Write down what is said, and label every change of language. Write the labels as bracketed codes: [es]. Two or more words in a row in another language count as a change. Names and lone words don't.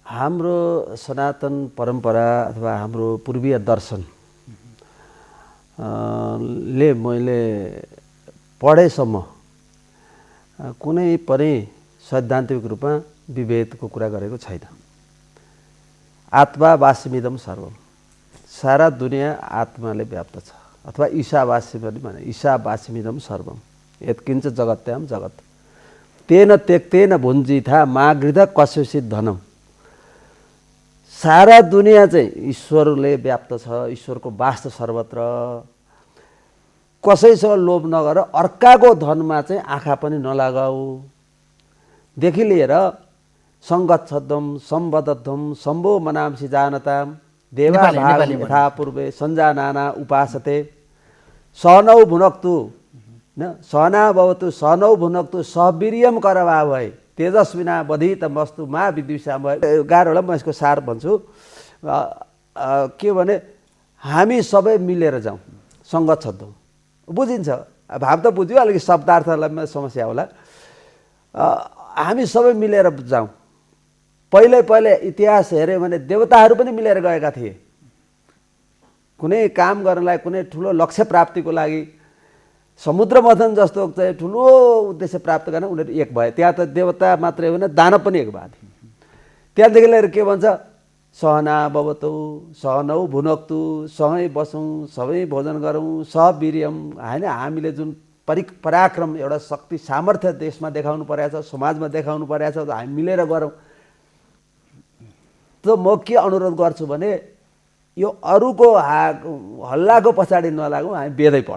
[ne] हाम्रो सनातन परम्परा अथवा हाम्रो पूर्वीय दर्शन ले मैले पढेसम्म कुनै पनि सैद्धान्तिक रूपमा विभेदको कुरा गरेको छैन। [sa] आत्मा वासिमिदम सर्वम, [ne] सारा दुनियाँ आत्माले व्याप्त छ, अथवा ईशावासी पनि भने [sa] ईशावासिमिदम सर्वम यत्किञ्च जगत्याम जगत् तेन त्यक्तेन भुञ्जिथा मागृध कस्यसित धनम। [ne] सारा दुनियाँ चाहिँ ईश्वरले व्याप्त छ, ईश्वरको वास छ सर्वत्र। कसैसँग लोभ नगर, अर्काको धनमा चाहिँ आँखा पनि नलगाऊ देखि लिएर [sa] सङ्गच्छद्म सम्बद्धम सम्भो मनांसि जानताम देवा भागम यथा पूर्वे सञ्जानाना उपासते सहनौ भुनक्तु न सहना भवतु सहनौ भुनक्तु सहवीर्यम करवा भए तेजस्विना बधित मस्तु मा विद्विषा भए। [ne] गाह्रो होला, म यसको सार भन्छु। के भने हामी सबै मिलेर जाउँ, सङ्गच्छद्म बुझिन्छ, भाव त बुझ्यो, अलिकति शब्दार्थलाई समस्या होला। हामी सबै मिलेर जाउँ। पहिले इतिहास हेऱ्यो भने देवताहरू पनि मिलेर गएका थिए। कुनै काम गर्नलाई, कुनै ठुलो लक्ष्य प्राप्तिको लागि, समुद्र मथन जस्तो चाहिँ ठुलो उद्देश्य प्राप्त गर्न उनीहरू एक भए। त्यहाँ त देवता मात्रै होइन, दानव पनि एक भएको थियो। त्यहाँदेखि लिएर के भन्छ, [sa] सहना भवतु सहनौ भुनक्तु, [ne] सँगै बसौँ, सबै भोजन गरौँ, सहवीर्यम होइन। हामीले जुन पराक्रम एउटा शक्ति सामर्थ्य देशमा देखाउनु परेको छ, समाजमा देखाउनु परेको छ, हामी मिलेर गरौँ। त म के अनुरोध गर्छु भने यो अरूको हल्लाको पछाडि नलागौँ, हामी वेदै पढौँ।